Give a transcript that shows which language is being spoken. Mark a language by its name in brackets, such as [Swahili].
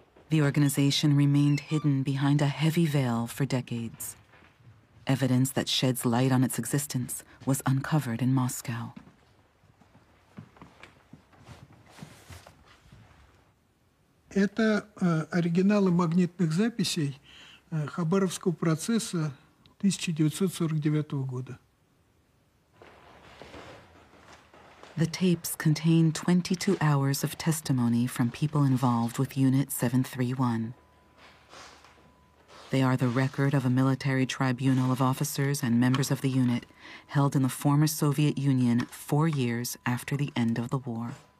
[English] The organization remained hidden behind a heavy veil for decades. Evidence that sheds light on its existence was uncovered in Moscow. [Russian] Это оригиналы магнитных записей Хабаровского процесса 1949 года. [English] The tapes contain 22 hours of testimony from people involved with Unit 731. They are the record of a military tribunal of officers and members of the unit held in the former Soviet Union 4 years after the end of the war.